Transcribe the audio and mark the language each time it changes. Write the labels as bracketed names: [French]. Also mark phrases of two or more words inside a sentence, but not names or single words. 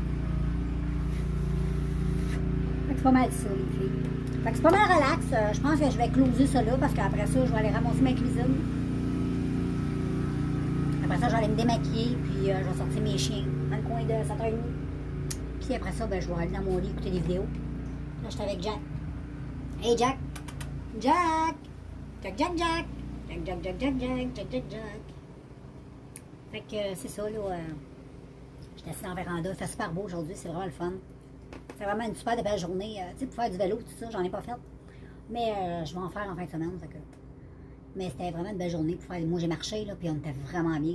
[French] Fait que c'est pas mal ça, les filles. Fait que c'est pas mal relax. Je pense que je vais closer ça là parce qu'après ça, je vais aller ramasser ma cuisine. Après ça, je vais aller me démaquiller, puis je vais sortir mes chiens dans le coin de 7h30. Puis après ça, ben, je vais aller dans mon lit écouter des vidéos. Là, je suis avec Jack. Hey Jack! Jack! Jack, Jack, Jack! Jack, Jack, Jack, Jack, Jack, Jack, Jack, Jack. Fait que c'est ça, là. J'étais assis dans la véranda. Il fait super beau aujourd'hui, c'est vraiment le fun. C'est vraiment une super belle journée. Tu sais, pour faire du vélo, tout ça, j'en ai pas fait. Mais je vais en faire en fin de semaine. Fait que... Mais c'était vraiment une belle journée pour faire. Moi, j'ai marché, là, puis on était vraiment bien.